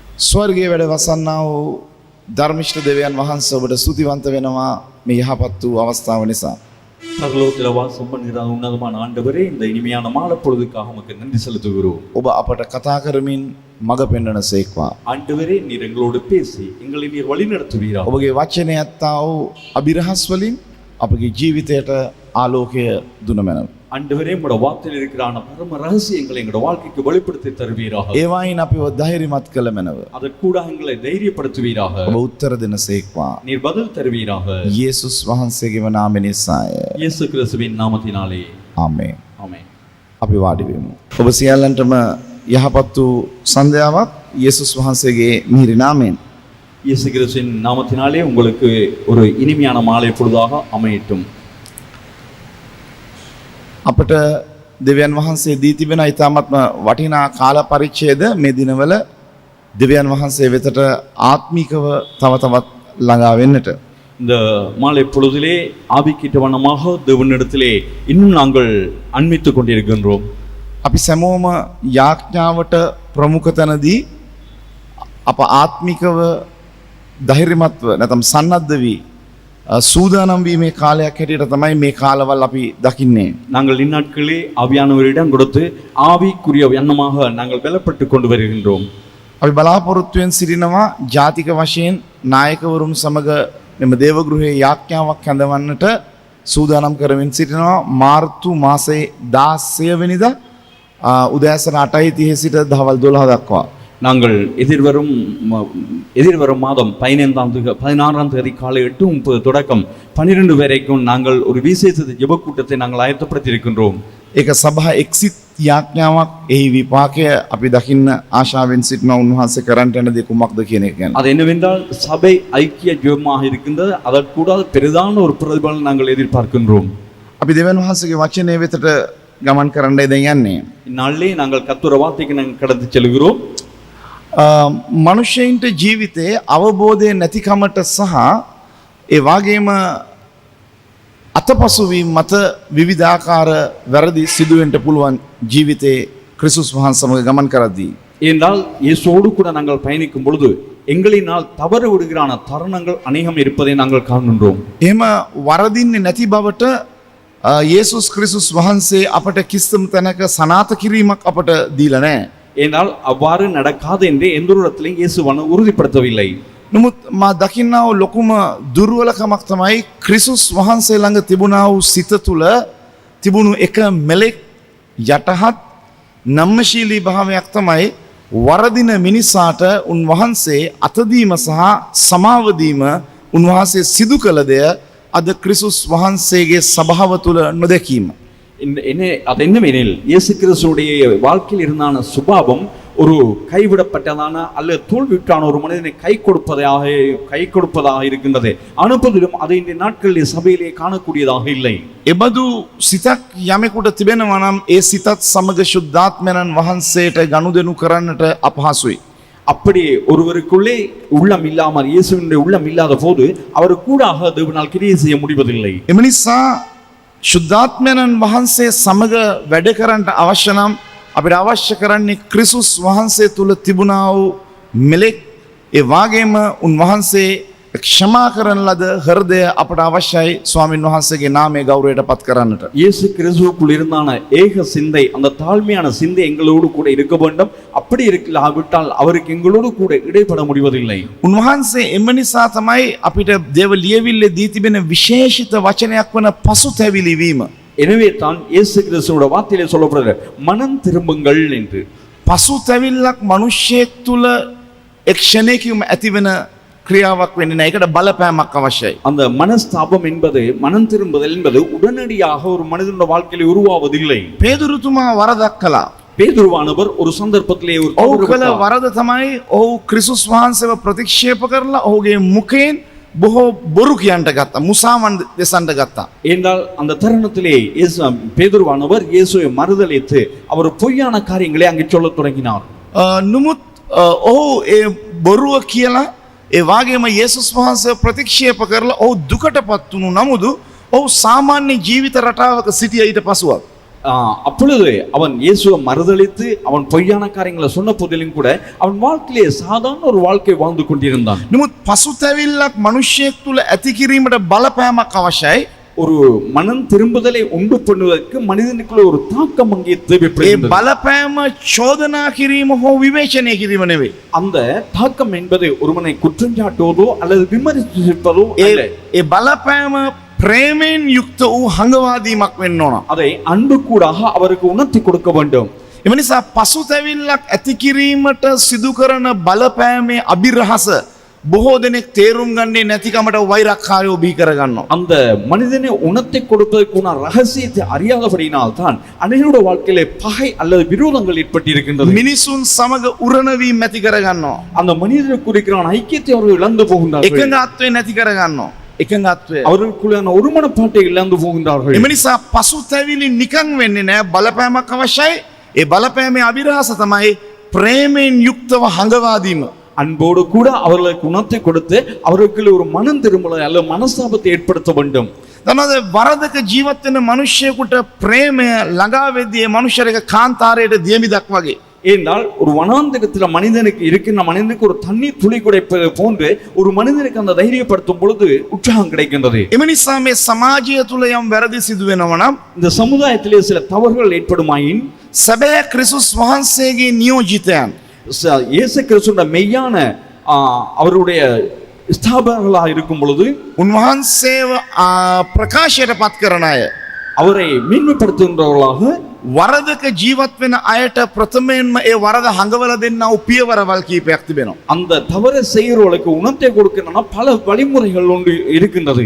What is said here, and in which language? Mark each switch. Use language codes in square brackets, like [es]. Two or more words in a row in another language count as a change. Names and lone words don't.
[si] ස්වර්ගයේ වැඩ වසන්නා වූ ධර්මිෂ්ඨ දෙවියන් වහන්සේ ඔබට ස්තුතිවන්ත වෙනවා මේ යහපත් වූ අවස්ථාව නිසා. [ta] பரலோகத்தில் வாசம் பண்ணுகிற உன்னதமான ஆண்டவரே, இந்த இனிமையான மாலை பொழுதுக்காக உமக்கு நன்றி செலுத்துகிறோம். [si] ඔබ අපට කතා කරමින් මඟ පෙන්වන සේක්වා. [ta] ஆண்டவரே, நீர் எங்களோடு பேசி எங்களை நீர் வழி நடத்துவீராக. [si] ඔබගේ වචනය ඇත්තා වූ අභිරහස් වලින් අපගේ ජීවිතයට ආලෝකය දුන මැනව. [ta] ஆண்டவரே, உம்முடைய வார்த்தையில் இருக்கிற பரம ரகசியங்களை எங்களுடைய வாழ்க்கைக்கு வெளிப்படுத்தி தருவீராக. [si] ඒවායින් අපිව ධෛර්යමත් කළ මැනව. [ta] அதற்கூட எங்களை தைரியப்படுத்துவீராக. [si] ඔබ උත්තර දෙන සේක්වා. [ta] நீர் பதில் தருவீராக. [si] යේසුස් වහන්සේගේම නාමය නිසාය. [ta] இயேசு கிறிஸ்துவின் நாமத்தினாலே [si] ආමේන්. [ta] ஆமென். [si] අපි වාඩි වෙමු. ඔබ සියල්ලන්ටම යහපත් වූ සන්ධ්‍යාවක් යේසුස් වහන්සේගේ මිහිරි නාමයෙන්. [ta] இயேசு கிறிஸ்துவின் நாமத்தினாலே உங்களுக்கு ஒரு இனிமையான மாலை பொழுதாக அமையட்டும். [si] අපට දෙවියන් වහන්සේ දී තිබෙන ඉතාමත්ම වටිනා කාල පරිච්ඡේද මේ දිනවල දෙවියන් වහන්සේ වෙතට ආත්මිකව තව තවත් ළඟා වෙන්නට. [ta] இந்த மாலை பொழுதிலே ஆவிக்கிட்டவனமாக தேவனிடத்திலே இன்னும் நாங்கள் அண்மித்துக் கொண்டிருக்கின்றோம். [si] අපි සැමෝම යාඥාවට ප්‍රමුඛ තැනදී අප ආත්මිකව ධෛර්යමත්ව නැත්නම් සන්නද්ධ වී සූදානම් වීමේ කාලයක් හැටියට තමයි මේ කාලවල අපි දකින්නේ. [ta] நாங்கள் இந்நாட்களே ஆவியானவரிடம் கொடுத்து ஆவிக்குரிய எண்ணமாக நாங்கள் பலப்பட்டு கொண்டு வருகின்றோம். [si] අපි බලාපොරොත්තුවෙන් සිටිනවා ජාතික වශයෙන් නායකවරුන් සමග මෙම දේවගෘහයේ යාඥාවක් හැඳවන්නට සූදානම් කරමින් සිටිනවා. මාර්තු මාසයේ 16 වෙනිදා උදෑසන 8:30 සිට දහවල් 12 දක්වා. [ta] நாங்கள் எதிர்வரும் மாதம் 16ஆம் தேதி காலை 8:30 தொடக்கம் 12 வரைக்கும் நாங்கள் ஒரு விசேஷ ஜெப கூட்டத்தை நாங்கள் ஆயத்தப்படுத்தி இருக்கின்றோம். [si] ඒක සභා එක්සිත් යාඥාවක්. එහි විපාකය අපි දකින්න ආශාවෙන් සිටින උන්වහන්සේ කරන්ට යන දේ කුමක්ද කියන එක ගැන. [ta] அது என்னவென்றால் சபை ஐக்கிய ஜெபமாக இருக்கின்றது. அதற்கூட பெரிதான ஒரு பிரதிபலன் நாங்கள் எதிர்பார்க்கின்றோம். [si] අපි දෙවියන් වහන්සේගේ වචනය වෙතට ගමන් කරන්නයි දැන් යන්නේ. [ta] இந்நாளிலே நாங்கள் கர்த்தருடைய வார்த்தைக்கு நாங்கள் கடந்து செல்கிறோம். [si] මනුෂ්‍යයින්ට ජීවිතයේ අවබෝධය නැතිකමට සහ ඒ වගේම අතපසුවීම මත විවිධාකාර වැරදි සිදුවෙන්න පුළුවන් ජීවිතේ ක්‍රිස්තුස් වහන්සේ සමග ගමන් කරද්දී. [ta] என்றால் இயேசுவோடு கூட நாங்கள் பயணிக்கும் பொழுது எங்களினால் தவறு விடுகிறான தருணங்கள் அநேகம் இருப்பதை நாங்கள் காண்கின்றோம். [si] එහෙම වරදින්නේ නැති බවට යේසුස් ක්‍රිස්තුස් වහන්සේ අපට කිසිම තැනක සනාත කිරීමක් අපට දීලා නැහැ. [ta] என்றால் அவ்வாறு நடக்காது என்று எந்த ஒரு இடத்திலையும் இயேசுவானவர் உறுதிப்படுத்தவில்லை. [si] නමුත් මා දකින්නා වූ ලොකුම දුර්වලකමක් තමයි ක්‍රිස්තුස් වහන්සේ ළඟ තිබුණා වූ සිත තුළ තිබුණු එක මෙලෙක් යටහත් නම්මශීලී භාවයක් තමයි වරදින මිනිසාට උන්වහන්සේ අතදීම සහ සමාව දීම උන්වහන්සේ සිදු කළ දෙය අද ක්‍රිස්තුස් වහන්සේගේ සභාව තුළ නොදැකීම. [ta] அது என்னவெனில் இயேசு கிறிஸ்துவுடைய வாழ்க்கையில் இருந்தான சுபாவம் ஒரு கைவிடப்பட்டதான அல்லது தோல்விட்டான ஒரு மனிதனை கை கொடுப்பதாக இருக்கின்றது. அனுப்புவதிலும் அதை இந்த நாட்களில் சபையிலே காணக்கூடியதாக இல்லை. [si] එබඳු සිතක් යමෙකුට තිබෙනවා නම් ඒ සිතත් සමග ශුද්ධාත්මයන් වහන්සේට ගනුදෙනු කරන්නට අපහසුයි. [ta] அப்படி ஒருவருக்குள்ளே உள்ளம் இல்லாமல் இயேசுவினுடைய உள்ளம் இல்லாத போது அவர் கூடாக தேவனால் கிரியை செய்ய முடிவதில்லை. [si] එම නිසා ශුද්ධාත්මයන් වහන්සේ සමග වැඩ කරන්නට අවශ්‍ය නම් අපිට අවශ්‍ය කරන්නේ ක්‍රිස්තුස් වහන්සේ තුල තිබුණා වූ මෙලෙක් ඒ වගේම උන්වහන්සේ ක්ෂමා කරන ලද හෘදය අපට අවශ්‍යයි ස්වාමින් වහන්සේගේ නාමයේ ගෞරවයට පත් කරන්නට. [ta] இயேசு கிறிஸ்துவுக்குள் இருந்தான ஏக சிந்தை, அந்த தாழ்மையான சிந்தை எங்களோடு கூட இருக்க வேண்டும். அப்படி இருக்கலாவிட்டால் அவருக்கு எங்களோடு கூட இடைப்பட முடிவதில்லை. [si] උන්වහන්සේ එම නිසා තමයි අපිට දේව ලියවිල්ලේ දී තිබෙන විශේෂිත වචනයක් වන පසුතැවිලි වීම. [ta] எனவே தான் இயேசு கிறிஸ்துவோட வார்த்தையிலே சொல்லப்படுகிறது மனம் திரும்புங்கள் என்று. [si] පසුතැවිල්ලක් මනුෂ්‍යයෙක් තුල එක්ෂණයකින්ම ඇතිවෙන ක්‍රියාවක් වෙන්නේ නැහැ. ඒකට බලපෑමක් අවශ්‍යයි. [ta] அந்த மனஸ்தாபம் என்பது, மனம் திரும்புதல் என்பது உடனடியாக ஒரு மனிதனுடைய வாழ்க்கையில் உருவாவதில்லை. [si] පේදුරුතුමා වරදක් කළා. [ta] பேதுருவானவர் ஒரு சந்தர்ப்பத்திலே ஒரு [si] ඔහු කළ වරද තමයි ඔහු ක්‍රිස්තුස් වහන්සේව ප්‍රතික්ෂේප කරලා ඔහුගේ මුඛයෙන් බොහෝ බොරු කියන්ට ගත්තා. මුසාවන් දෙසන්ට ගත්තා. [ta] என்றால் அந்த தருணத்திலே பேதுருவானவர் இயேசுவை மறுதலித்து அவர் பொய்யான காரியங்களை அங்கே சொல்லத் தொடங்கினார். [si] නමුත් ඔහු ඒ බොරුව කියලා ඒ වගේම යේසුස් වහන්සේව ප්‍රතික්ෂේප කරලා ඔහු දුකටපත් වුණු නමුදු ඔහු සාමාන්‍ය ජීවිත රටාවක සිටිය ඊට පසුව [ta] அப்பொழுது அவன் இயேசுவை மறுதலித்து அவன் பொய்யான காரியங்களை சொன்ன போதிலும் கூட அவன் வாழ்க்கையிலே சாதாரண ஒரு வாழ்க்கை வாழ்ந்து கொண்டிருந்தான். [si] නමුත් පසුතැවිල්ලක් මිනිසෙක් තුල ඇති කිරීමට බලපෑමක් අවශ්‍යයි. [ta] ஒரு மனம் திரும்புதலை உண்டு பண்ணுவதற்கு மனிதனுக்குள்ள ஒரு தாக்கம் அங்கே [si] ඒ [ta] தேவைப்படுகிறது. [si] බලපෑම චෝදනා කිරීම හෝ විවේචනය කිරීම නෙවෙයි. [ta] அந்த தாக்கம் என்பது ஒருவனை குற்றஞ்சாட்டுவதோ அல்லது விமர்சிப்பதோ அல்ல. [si] ඒ බලපෑම ප්‍රේමයෙන් යුක්ත වූ හඟවාදීමක් වෙන්න ඕන. [ta] அதை அன்பு கூடாக அவருக்கு உணர்த்தி கொடுக்க வேண்டும். [si] එම නිසා පසුතැවිල්ලක් ඇති කිරීමට සිදු කරන බලපෑමේ අභිරහස බොහෝ දෙනෙක් තේරුම් ගන්නේ නැතිකමට වෛරක්කාරයෝ බිහි කරගන්නවා. [ta] அந்த மனிதனை உணர்த்தி கொடுப்பதற்குன ரகசியத்தை அறியாதபடியினால் தான் அநேகருடைய வாழ்க்கையிலே பகை அல்லது விரோதங்கள் ஏற்பட்டிருக்கின்றது. [si] මිනිසුන් සමග උරණවීම ඇති කරගන්නවා. [ta] அந்த மனிதனுக்கு குறிக்கிற ஐக்கியத்தை அவர்கள் இழந்து போகின்றார்கள். [si] එකඟත්වය නැති කරගන්නවා. එකඟත්වය. [ta] அவர்களுக்குள்ளான ஒருமனப்பாட்டை இழந்து போகின்றார்கள். [si] එම නිසා පසුතැවිලි නිකන් වෙන්නේ නැහැ. බලපෑමක් අවශ්‍යයි. ඒ බලපෑමේ අභිරහස තමයි ප්‍රේමයෙන් යුක්තව හඟවාදීම. [ta] அன்போடு கூட அவர்களுக்கு உணர்த்தி கொடுத்து அவர்களுக்கு ஒரு மனம் திரும்பலை அல்ல மனஸ்தாபத்தை ஏற்படுத்த வேண்டும். [si] දන්නවද වරදක ජීවත් වෙන මිනිහෙකුට ප්‍රේමය ළඟා වෙද්දී ඒ මනුෂ්‍යරේක කාන්තාරයට දියමිදක් වගේ. [ta] ஏனென்றால் ஒரு வனாந்தரத்துல மனிதனுக்கு இருக்கின்ற மனிதனுக்கு ஒரு தண்ணீர் துளி குடைப்பது போன்று ஒரு மனிதனுக்கு அந்த தைரியப்படுத்தும் பொழுது உற்சாகம் கிடைக்கின்றது. [si] එම නිසා මේ සමාජය තුල යම් වැරදි සිදු වෙනවා නම් [ta] இந்த சமுதாயத்திலே சில தவறுகள் ஏற்படுமாயின் [si] සැබෑ ක්‍රිස්තුස් වහන්සේගේ නියෝජිතයන් [ta] இயேசு கிறிஸ்துவின் மெய்யான அவருடைய ஸ்தாபகர்களாக இருக்கும் பொழுது [si] උන්වහන්සේව ප්‍රකාශයට පත් කරන අය [ta] அவரை மேன்மைப்படுத்துகின்றவர்களாக [si] වරදක ජීවත් වෙන අයට ප්‍රථමයෙන්ම ඒ වරද හඟවලා දෙන්නා වූ පියවරවල් කීපයක් තිබෙනවා. [ta] அந்த தவறு செய்கிறவர்களுக்கு உணர்த்தை கொடுக்கணும்னா பல வழிமுறைகள் ஒன்று இருக்கின்றது.